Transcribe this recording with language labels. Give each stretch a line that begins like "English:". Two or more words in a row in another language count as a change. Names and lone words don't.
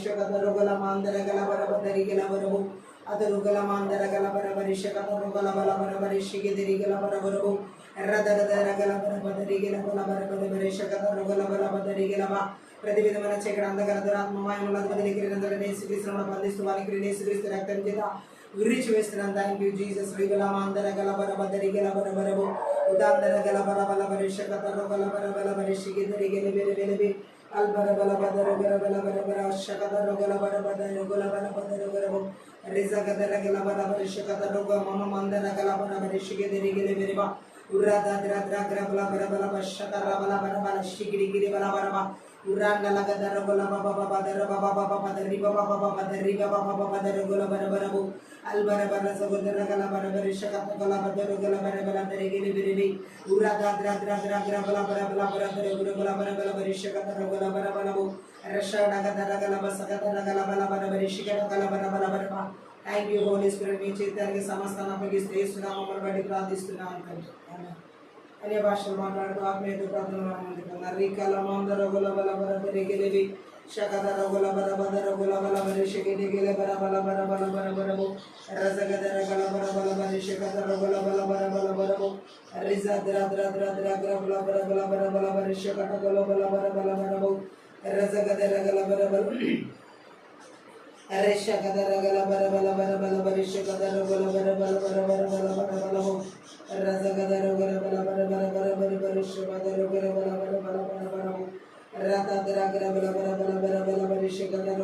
Telugu: కథ రొగల మాందర గల బర బదరి గల బరబు అతను గల మాందర గల బర బరిష కథ రొగల బల బర బరిషికి తిరిగల బర బరబు ఎర్రదర దర గల బర బదరి గల బల బర బద బరిష కథ రొగల బల బదరి గల బా ప్రతి విధమైన చీకటి అంధకార దురాత్మ మాయముల బదిలికి యేసుక్రీస్తునామములో బంధిస్తూ వారికి యేసుక్రీస్తు రక్తం చేత విరిచి వేస్తున్నాను
English: Thank you Jesus రీ బల మాందర గల బర బదరి గల బర బరబు ఉదాందర గల బల బల బరిష కథ రొగల బర బల బరిషికి తిరిగల బెలి బెలి Albarabala badara garabala barabara shakadara galabara badara gulabara badara garabu rizakadara galabara barishakadara mama mandara galabara barishigediri gileberiba urada dradra garabala barabala bashakara bala barabala shigiri giri bala baraba uranda lagadara gulaba baba badara baba baba badari baba baba badari baba baba badara gulabara barabu albarabara sagodara galabara barishakadara galabara galabara bala dare gileberibi urada dradra garabala barabala barabara gulabara barabala barishakadara gulabara balabu rashadagadara galaba sagadara galabala barabara shikara galabara barabara. Thank you Holy Spirit
Telugu: మీ చేతానికి సమస్తాన్ని అప్పగిస్తూ యేసునామమును బట్టి ప్రార్థిస్తున్నాను తండ్రి ఆమేన్. అన్య భాషలు మాట్లాడుతూ ఆత్మీయత ప్రార్థనలు అందుకున్నారు రీకాల మందర గుల బల బర బరిగిలివి శకదర గుల బర బదర గుల బల బరి శకిడి గిల బర బల బర బల బర బరబు రజగదర గల బర బల బరి శకదర గుల బల బర బల బరబు రిజ ద్ర ద్ర ద్ర ద్ర గ్ర బల బర బల బర బల బరి శకట గుల బల బర బల బరబు రజగదర గల బర బల Reshakadara gala bara bala bara bala bara shakadara gala bara bala bara bara bala bara bala ho Razakadara gala bara bara bala bara bara bara shakadara gala bara bara bala bara bara ho Ratadara gala bara bara bala bara bala bara shakadara